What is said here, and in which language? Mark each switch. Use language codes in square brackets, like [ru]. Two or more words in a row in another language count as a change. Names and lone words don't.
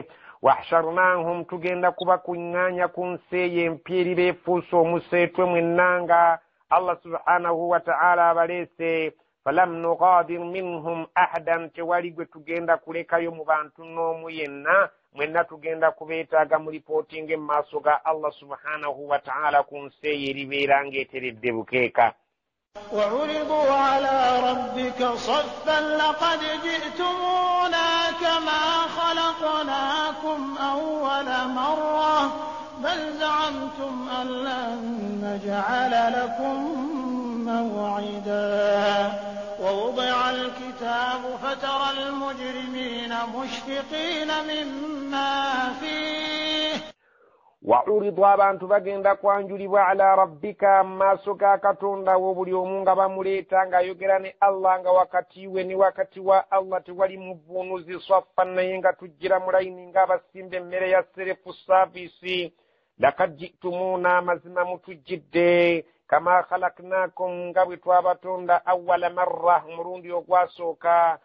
[lg] wahsharnahum tugenda kubakuŋŋaanya ku nsi eyo empya eriba efuuse omuseetwe mwennanga Allah [ar] سبحانه وتعالى [lg] abaleese. [ar] فلم نغادر منهم أحدا [lg] tewali gwe tugenda kulekayo mu bantu n'omu yenna mwenna tugenda kubeetaaga mu lipootinga mu maaso ga Allah [ar] سبحانه وتعالى [lg] ku nsi eyo eribeera ng'eteredde bukeeka. [ar] وعرضوا على ربك صفا لقد جئتمونا كما خلقناكم أول مرة بل زعمتم أن لن نجعل لكم موعدا ووضع الكتاب فترى المجرمين مشفقين مما فيه [lg] وعرض abantu bagenda kwanjulibwa [ar] على ربك [lg] maaso ga katonda wo buli omu nga bamuleeta ng'ayogera ne Allah nga wakati we ne wakati wa Allah tewali muvuunuzi swaffan naye nga tujjira mu layini ng'abasimba emmere ya [en] serefu saavisi. [ar] لقد جئتمونا [lg] amazima mutujjidde [ar] كما خلقناكم [lg] nga bwe twabatonda [ar] أول مرة [lg] omulundi ogwasooka.